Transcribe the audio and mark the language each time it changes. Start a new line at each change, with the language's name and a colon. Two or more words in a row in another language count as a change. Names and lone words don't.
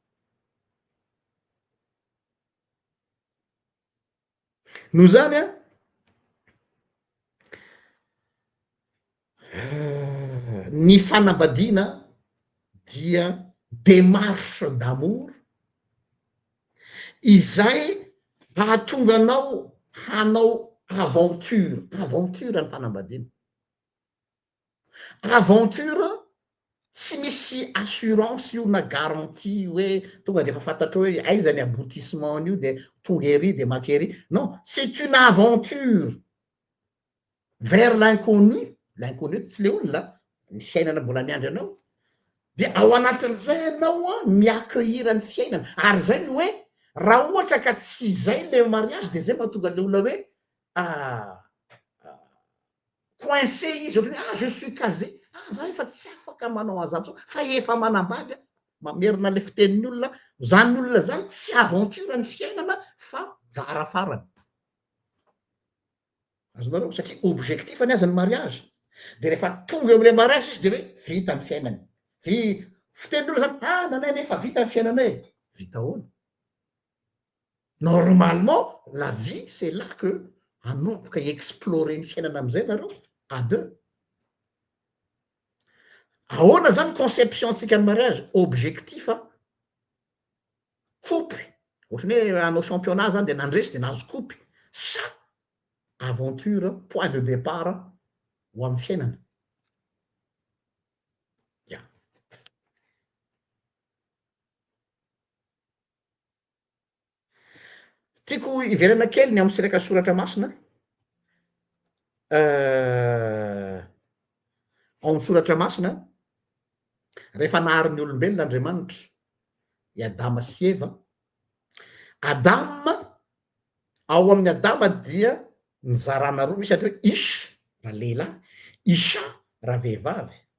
Malagasy: noho zany a ny fanambadiana dia
French: démarche d'amour
Malagasy: izay hahatonga anao hanao aventure ny fanambadiana aventure tsy misy assurance io na garantie hoe tonga de efa fantatrao hoe aiza ny aboutissement io de tonga ery de makery
French: non c'est une aventure vers l'inconnu
Malagasy: tsy le olona ny fiainana mbola miandry anao de ao anatin'izay ianao a miaccueillir ny fiainana ary zay ny hoe raha ohatra ka tsy zay
French: le mariage
Malagasy: de zay mahatonga le olona hoe coincé izy ohatry
French: je suis casé
Malagasy: za efa tsy afaka manao an'zany fa efa manambady mamerina le fitenin'ny olona zany olona zany tsy aventure ny fiainana fa gara farany azonareo satria objectif any azy ny mariage de rehefa tonga am'le mariage izy de hoe vita ny fiainany fitenin'olo zany nanay nefa vita ny fiainanay vita ahoana
French: normalement la vie c'est là que
Malagasy: anomboka explorer ny fiainana am'izay nareo
French: à deux
Malagasy: ahoana zany conception antsika ny mariage objectif a coupe ohatrany hoe anao championnat zany de nandresy de nahazo coupe sa
French: aventure point de départ
Malagasy: ho amin'ny fiainana ya tiako iverana kely ny amin'ny siraka soratra masina ao amin'ny soratra masina rehefa nahary ny olombelon'Andriamanitra i Adama sy Eva Adama ao amin'ny Adama dia nizarana roa misy atao hoe Isha raha lehilahy Isha raha vehivavy